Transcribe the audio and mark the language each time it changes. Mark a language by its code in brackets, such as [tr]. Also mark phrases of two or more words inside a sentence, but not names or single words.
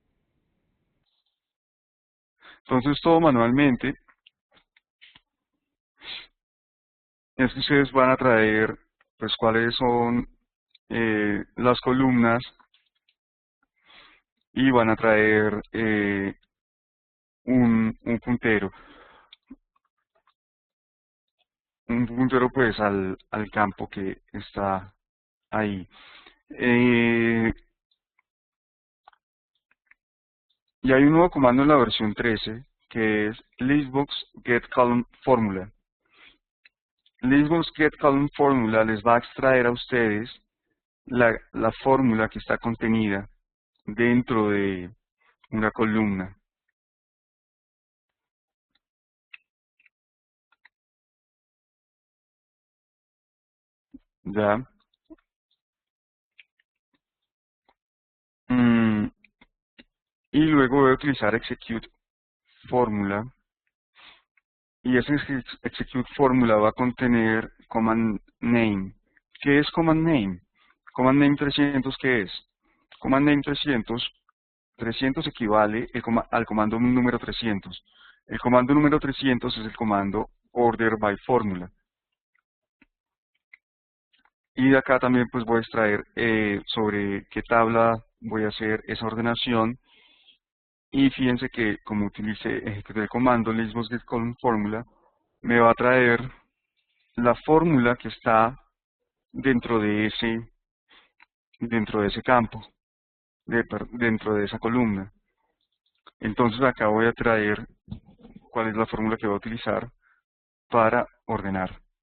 [es] Entonces, todo manualmente es que ustedes van a traer, pues, cuáles son las columnas y van a traer un puntero. Un puntero, pues, al campo que está ahí. Eh, y hay un nuevo comando en la versión 13 que es [en] listbox get column formula. Listbox get column formula [es] les va a extraer a ustedes la fórmula que está contenida dentro de una columna. ¿ya? Mm, y luego voy a utilizar execute fórmula, y ese execute fórmula va a contener [en] command name. [es] ¿Qué es [en] command name? Command name 300, [es] ¿qué es? [en] Command name [es] 300 equivale al comando número 300. El comando número 300 es el comando [en] order by formula. [es] Y de acá también pues voy a extraer sobre qué tabla voy a hacer esa ordenación. Y fíjense que como ejecuté el comando [en] listbox get column formula, [es] me va a traer la fórmula que está dentro de ese campo, dentro de esa columna. Entonces acá voy a traer cuál es la fórmula que voy a utilizar para ordenar.